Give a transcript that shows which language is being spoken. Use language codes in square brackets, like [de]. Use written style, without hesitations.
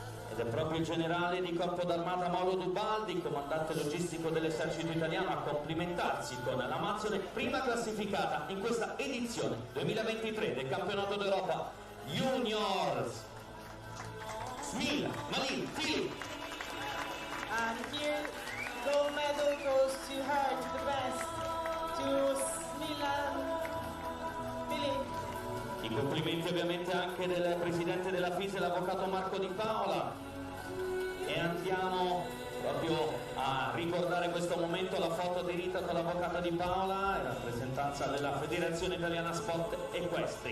[it] Ed è proprio il generale di Corpo d'Armata Mauro Dubaldi, comandante logistico dell'esercito italiano, a complimentarsi con la Amazzone prima classificata in questa edizione 2023 del campionato d'Europa Juniors. Smil, Malin, Filip. [en] And here, gold medal goes to her, to the best, to Smila Filip. [it] I complimenti ovviamente anche del presidente della FISE, l'avvocato Marco Di Paola. E andiamo proprio a ricordare questo momento, la foto di Rita con l'avvocato Di Paola in rappresentanza della Federazione Italiana Sport Equestri.